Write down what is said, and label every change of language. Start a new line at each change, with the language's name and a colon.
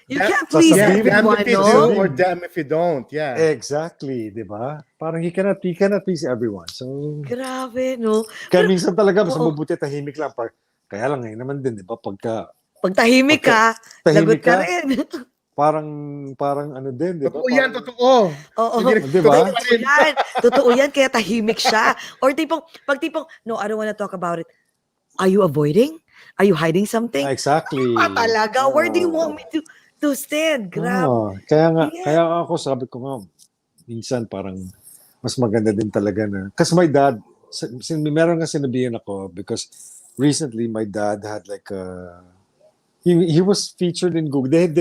English: You can't please everyone, if you
Filipino: no?
English: do or damn if you don't. Yeah. Exactly,
Filipino: di ba?
English: Parang he cannot please everyone. So,
Filipino: grabe, no? Kaya minsan talaga, mas mabuti tahimik lang. Kaya lang ngayon naman din, di ba? Pag tahimik ka, lagot ka rin. Parang ano din, di ba? Totoo yan, totoo. Oo. Di ba? Totoo yan, kaya tahimik siya.
English: Or pag no, I don't wanna talk about it. Are you avoiding? Are you hiding something? Exactly.
Filipino: Talaga?
English: Where do you want me to stand?
Filipino: Grabe. Kaya ako sabi ko nga, minsan parang mas maganda din talaga na.
English: Kasi my dad,
Filipino: meron nga sinabihan ako
English: because recently my dad had like he was featured in Google.